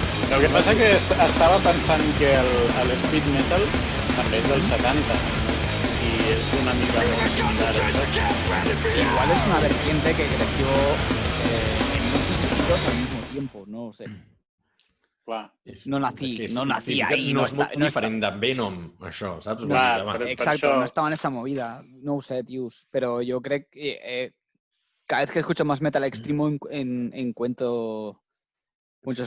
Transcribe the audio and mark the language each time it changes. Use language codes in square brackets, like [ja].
[ca] El que passa que estava pensant que el speed metal també és del 70 i és una mica molt similar a això. [es] Igual es una vertiente que creció en muchos estilos al mismo tiempo, no sé. [ca] Clar. [es] No nací ahí. [ca] No és molt diferent de Venom, això, saps? Clar, Vull dir, per [es] Exacto, [ca] això- [es] no estaba en esa movida. No sé, tíos. Pero yo creo que cada vez que escucho más metal extremo encuentro muchos